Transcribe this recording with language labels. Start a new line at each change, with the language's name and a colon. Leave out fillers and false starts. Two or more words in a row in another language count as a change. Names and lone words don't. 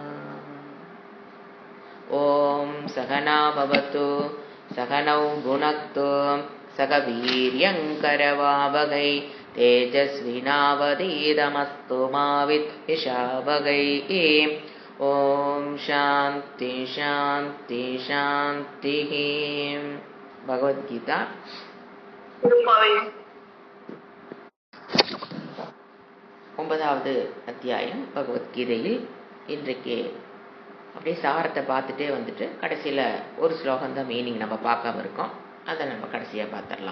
Sanskrit: ओम सहना भवतु सहनौ भुनक्तु सह वीर्यङ्करवावहै तेजस्विनावधीतमस्तु मा विद्विषावहै। ओम शांति शांति शांतिः।
Tamil: भगवद्गीता ஒன்பதாவது அத்தியாயம் பகவத்கீதையில் இன்றைக்கு அப்படியே சாரத்தை பார்த்துட்டே வந்துட்டு கடைசியில் ஒரு ஸ்லோகம் தான் மீனிங் நம்ம பார்க்காம இருக்கோம், அதை நம்ம கடைசியாக பார்த்துடலாம்.